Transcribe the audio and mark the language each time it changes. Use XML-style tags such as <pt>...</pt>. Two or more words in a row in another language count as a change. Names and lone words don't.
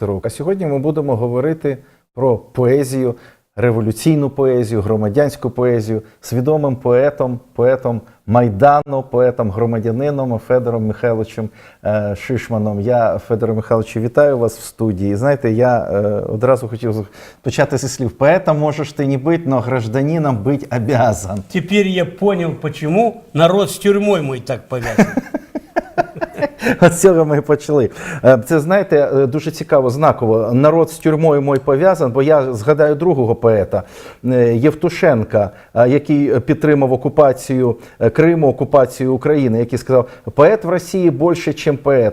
<uk>А сьогодні ми будемо говорити про поезію, революційну поезію, громадянську поезію з відомим поетом Майдану, поетом-громадянином Федором Михайловичем Шишманом. Я, Федоре Михайловичу, вітаю вас в студії. Знаєте, я одразу хотів почати зі слів.</uk> <ru>Поэта можешь ты не быть, но гражданином быть обязан. Теперь я понял, почему народ с тюрьмой мой так повязан.</ru> <uk>От цього ми і почали. Це, знаєте, дуже цікаво, знаково. Народ з тюрмою мой пов'язан, бо я згадаю другого поета, Євтушенка, який підтримав окупацію Криму, окупацію України, який сказав, поет в Росії більше, ніж поет.</uk>